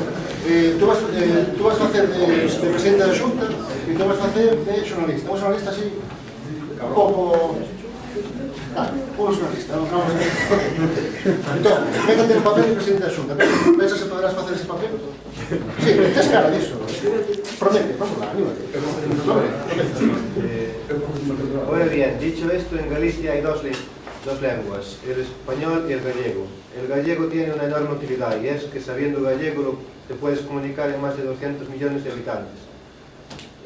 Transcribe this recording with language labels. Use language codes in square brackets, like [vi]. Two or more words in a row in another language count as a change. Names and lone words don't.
[gl] Tú vas facer de presidente da Xunta e tú vas facer de xornalista. Un xornalista así, un pouco... un xornalista. Entón, métate no papel de presidente da Xunta. Pensas que poderás facer ese papel? [pt] Sí, tes cara disso. Promete, vamos lá, [gl] anímate. [es] Muy bien, dicho esto, en Galicia hay dos lenguas, el español y el gallego. El gallego tiene una enorme utilidad y es que sabiendo gallego te puedes comunicar en más de 200 millones de habitantes.